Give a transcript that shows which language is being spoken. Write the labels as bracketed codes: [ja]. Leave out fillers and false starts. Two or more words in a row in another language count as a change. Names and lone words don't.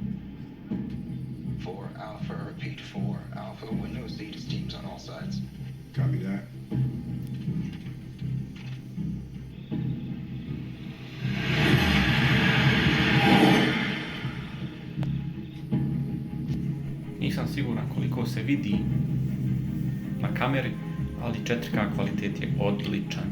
[en] 4 Alpha, repeat 4 Alpha, Windows Zetas teams on all sides. Copy that. [sr] Nisam siguran koliko se vidi na kameri, ali 4K kvalitet je odličan.